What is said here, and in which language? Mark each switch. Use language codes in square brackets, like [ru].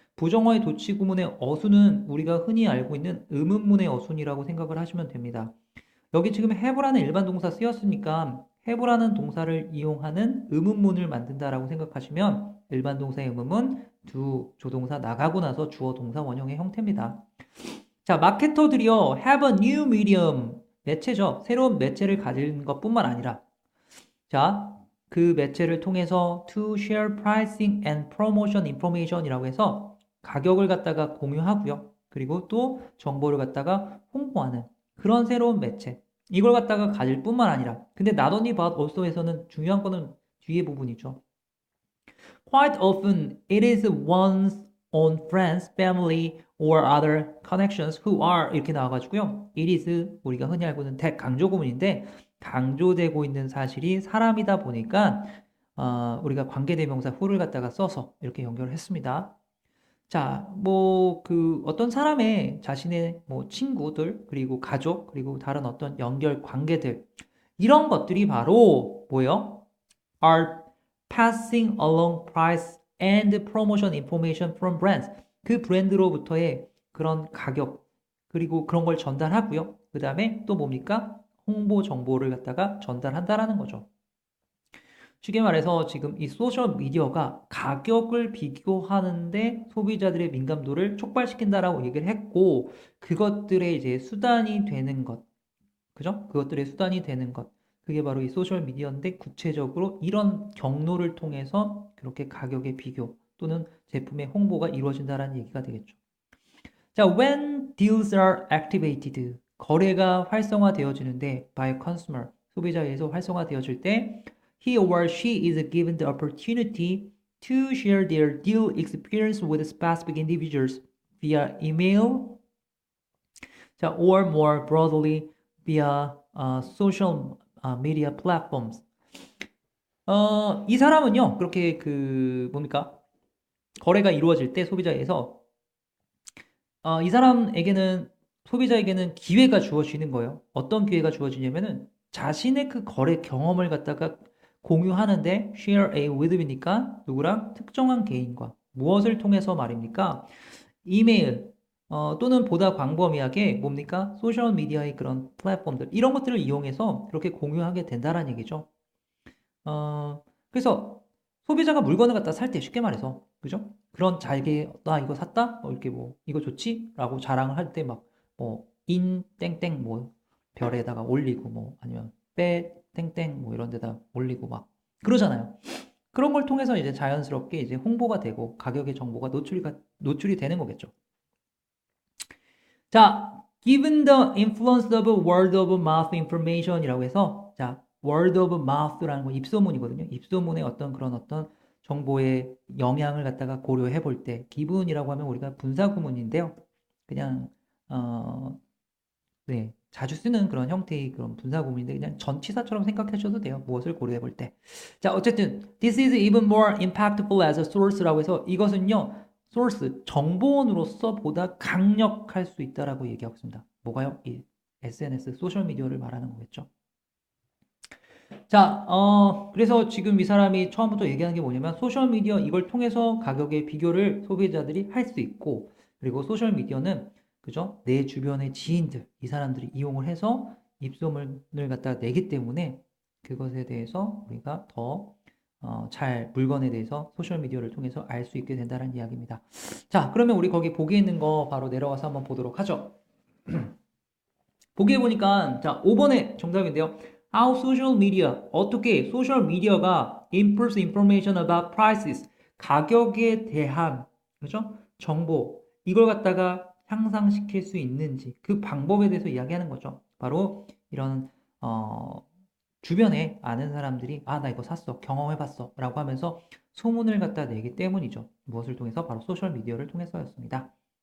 [ko] 부정어의 도치구문의 어순은 우리가 흔히 알고 있는 의문문의 어순이라고 생각을 하시면 됩니다. 여기 지금 have라는 일반 동사 쓰였으니까 have라는 동사를 이용하는 의문문을 만든다라고 생각하시면 일반 동사의 의문문 do 조동사 나가고 나서 주어 동사 원형의 형태입니다. [en] 자, [ko] 마케터들이요, [en] have a new medium. [ko] 매체죠. 새로운 매체를 가진 것뿐만 아니라, 자, 그 매체를 통해서 [en] to share pricing and promotion information [ko] 이라고 해서 가격을 갖다가 공유하고요. 그리고 또 정보를 갖다가 홍보하는 그런 새로운 매체. 이걸 갖다가 가질 뿐만 아니라, 근데 not only but also에서는 중요한 거는 뒤에 부분이죠. [en] Quite often, it is one's own friends, family, or other connections who are [ko] 이렇게 나와가지고요. It is 우리가 흔히 알고 있는 강조 구문인데 강조되고 있는 사실이 사람이다 보니까 우리가 관계대명사 who를 갖다가 써서 이렇게 연결을 했습니다. 자, 뭐 그 어떤 사람의 자신의 뭐 친구들 그리고 가족 그리고 다른 어떤 연결 관계들 이런 것들이 바로 뭐예요? [en] are passing along price and promotion information from brands. [ko] 그 브랜드로부터의 그런 가격, 그리고 그런 걸 전달하고요. 그 다음에 또 뭡니까? 홍보 정보를 갖다가 전달한다라는 거죠. 쉽게 말해서 지금 이 소셜 미디어가 가격을 비교하는데 소비자들의 민감도를 촉발시킨다라고 얘기를 했고, 그것들의 이제 수단이 되는 것, 그죠? 그것들의 수단이 되는 것. 그게 바로 이 소셜 미디어인데 구체적으로 이런 경로를 통해서 그렇게 가격의 비교 또는 제품의 홍보가 이루어진다는 얘기가 되겠죠. [en] 자, when deals are activated, [ko] 거래가 활성화되어지는데 [en] by a consumer, [ko] 소비자에 의해서 활성화되어질 때 [en] he or she is given the opportunity to share their deal experience with specific individuals via email, 자, or more broadly via social media platforms. [ko] 이 사람은요, 그렇게 그 뭡니까? 거래가 이루어질 때 소비자에서 이 사람에게는 소비자에게는 기회가 주어지는 거예요. 어떤 기회가 주어지냐면은 자신의 그 거래 경험을 갖다가 공유하는데 [en] share a with [ko] 이니까 누구랑 특정한 개인과 무엇을 통해서 말입니까? 이메일 또는 보다 광범위하게 뭡니까? 소셜 미디어의 그런 플랫폼들 이런 것들을 이용해서 그렇게 공유하게 된다는 얘기죠. 그래서 소비자가 물건을 갖다 살 때 쉽게 말해서 그죠? 그런 잘게 나 이거 샀다? 이렇게 뭐 이거 좋지? 라고 자랑을 할 때 막 뭐 인 땡땡 뭐 별에다가 올리고 뭐 아니면 빼 땡땡 뭐 이런 데다 올리고 막 그러잖아요. 그런 걸 통해서 이제 자연스럽게 이제 홍보가 되고 가격의 정보가 노출이 되는 거겠죠. [en] 자, given the influence of word of mouth information이라고 해서 자, word of mouth [ko] 라는 건 입소문이거든요. 입소문의 어떤 정보의 영향을 갖다가 고려해 볼 때 기분이라고 하면 우리가 분사구문인데요. 그냥 네. 자주 쓰는 그런 형태의 그런 분사 구문인데 그냥 전치사처럼 생각하셔도 돼요. 무엇을 고려해 볼 때. [en] 자, 어쨌든 this is even more impactful as a source [ko] 라고 해서 이것은요. source, 정보원으로서 보다 강력할 수 있다라고 얘기하고 있습니다. 뭐가요? 이 SNS, 소셜미디어를 말하는 거겠죠. 자, 그래서 지금 이 사람이 처음부터 얘기하는 게 뭐냐면 소셜미디어 이걸 통해서 가격의 비교를 소비자들이 할 수 있고 그리고 소셜미디어는 그죠? 내 주변의 지인들, 이 사람들이 이용을 해서 입소문을 갖다 내기 때문에 그것에 대해서 우리가 더 잘 물건에 대해서 소셜미디어를 통해서 알 수 있게 된다는 이야기입니다. 자, 그러면 우리 거기 보기에 있는 거 바로 내려가서 한번 보도록 하죠. 보기에 보니까 자 5번에 정답인데요. [en] How social media [ko] 어떻게 소셜 미디어가 [en] improves information about prices [ko] 가격에 대한 그죠? 정보 이걸 갖다가 향상시킬 수 있는지 그 방법에 대해서 이야기하는 거죠. 바로 이런 주변에 아는 사람들이 아 나 이거 샀어 경험해봤어 라고 하면서 소문을 갖다 내기 때문이죠. 무엇을 통해서 바로 소셜 미디어를 통해서였습니다.